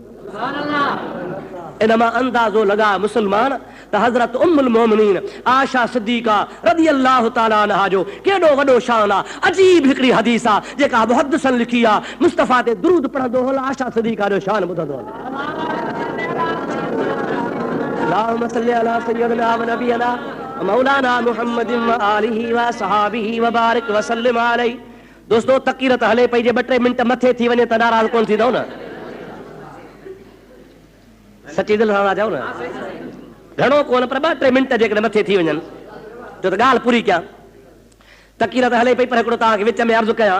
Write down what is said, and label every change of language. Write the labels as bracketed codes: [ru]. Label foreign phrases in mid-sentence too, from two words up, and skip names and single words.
[sd] इनमां अंदाज़ो लगा मुसलमान त हज़रत उम्मुल मोमिनीन आशा सिद्दीका [ar] رضي الله تعالى عنها [sd] जो केॾो वॾो शान आहे। अजीब हिकिड़ी हदीस आहे जेका मुहद्दिसनि लिखी आहे। मुस्तफ़ा ते दुरूद पढ़ंदो हल आशा सिद्दीका जो शान ॿुधंदो हल। [ar] اللهم صلي على سيدنا ونبينا مولانا محمد وآله وصحابه وبارك وسلم عليه. [sd] दोस्तो तक़ीर त हले पई, जे 2-3 मिंट मथे थी वञे त नाराज़ कोन थींदो न? सची दिलि सां चओ न, घणो कोन पर 2-3 मिंट जेकॾहिं मथे थी वञनि छो त ॻाल्हि पूरी कयां। तक़ीर त हले पई पर हिकिड़ो तव्हांखे विच में अर्ज़ु कयां।